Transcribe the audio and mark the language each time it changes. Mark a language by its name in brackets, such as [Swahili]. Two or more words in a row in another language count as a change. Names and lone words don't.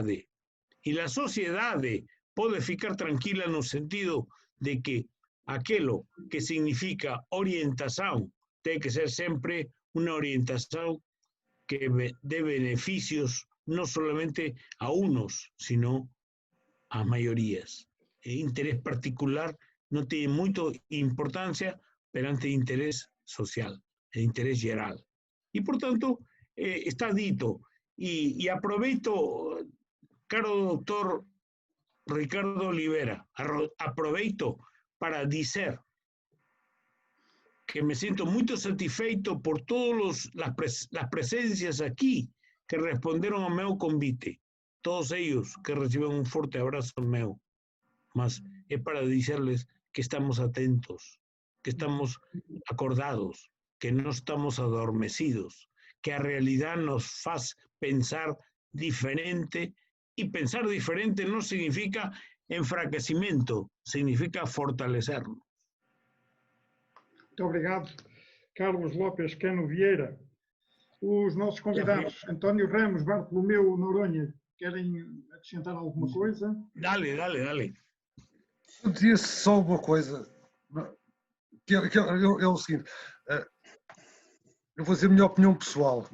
[Spanish] Y la sociedad puede ficar tranquila en el sentido de que aquello que significa orientación tiene que ser siempre una orientación que dé beneficios no solamente a unos, sino a mayorías. El interés particular no tiene mucha importancia perante el interés social, el interés general. Y por tanto, [Portuguese] está dito. [Spanish] Y aproveito, caro doctor Ricardo Oliveira, [Portuguese] aproveito para dizer [Spanish] que me siento muy satisfeito por todas las presencias aquí que responderon [Portuguese] a meu convite. [Spanish] Todos ellos que reciben un fuerte abrazo meu. Mas es para decirles que estamos atentos, que estamos acordados, que no estamos adormecidos, que a realidad nos hace pensar diferente, y pensar diferente no significa enfraquecimiento, significa fortalecernos. [Portuguese] Muito obrigado, Carlos Lopes Cano Vieira. Os nossos convidados, António Ramos, Bartolomeu Noronha, querem acrescentar alguma coisa? Dale. Eu dizia só uma coisa, que é o seguinte, eu vou dizer a minha opinião pessoal.